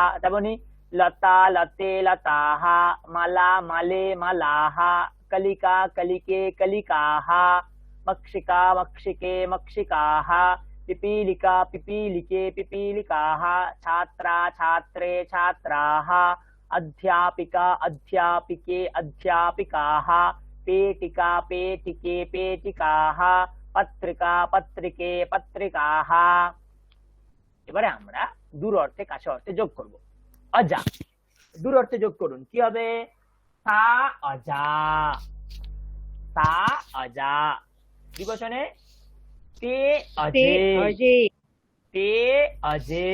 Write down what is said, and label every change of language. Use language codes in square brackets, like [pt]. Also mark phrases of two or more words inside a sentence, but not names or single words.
[sa] তেমনি लता लते लताः, माला माले मालाः, कलिका कलिके कलिकाः, मक्षिका मक्षिके मक्षिकाः, पिपीलिका पिपीलिके पिपीलिकाः, छात्रा छात्रे छात्राः, अध्यापिका अध्यापिके अध्यापिकाः, पेटिका पेटिके पेटिकाः, पत्रिका पत्रिके पत्रिकाः। [bn] এবারে আমরা দূর অর্থে কাছে অর্থে যোগ করব। অজা, দূর অর্থে যোগ করুন, কি হবে? [sa] सा अजा, सा अजा। [bn] দ্বিবচনে [sa] ते अजे, ते अजे।